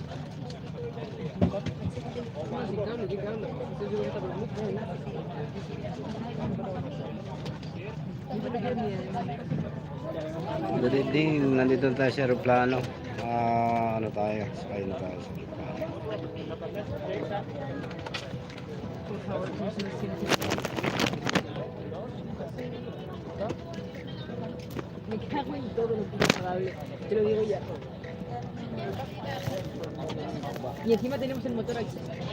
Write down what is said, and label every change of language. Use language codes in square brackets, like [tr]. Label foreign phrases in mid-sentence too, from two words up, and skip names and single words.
[en] Good evening, [tl] nandito tayo sa aeroplano. Ano tayo? Sakay na tayo sa [es] Me cago en todo lo que te lo digo ya. Y encima tenemos el motor aquí.